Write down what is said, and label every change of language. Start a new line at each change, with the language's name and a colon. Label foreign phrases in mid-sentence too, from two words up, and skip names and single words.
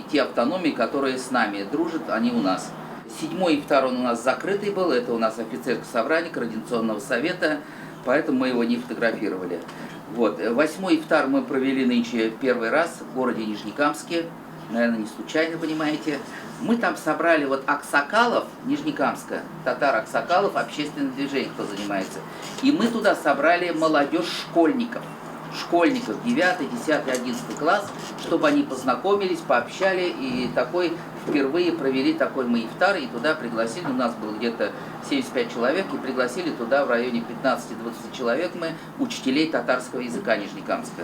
Russian: Те автономии, которые с нами дружат, они у нас. Седьмой ифтар он у нас закрытый был, это у нас офицерское собрание Координационного совета, поэтому мы его не фотографировали. Вот. Восьмой ифтар мы провели нынче первый раз в городе Нижнекамске, наверное, не случайно, понимаете. Мы там собрали вот аксакалов Нижнекамска, татар-аксакалов, общественное движение, кто занимается. И мы туда собрали молодежь школьников. школьников 9, 10, 11 класс, чтобы они познакомились, пообщали и впервые провели такой мы ифтар, и туда пригласили, у нас было где-то 75 человек, и пригласили туда в районе 15-20 человек мы, учителей татарского языка Нижнекамска.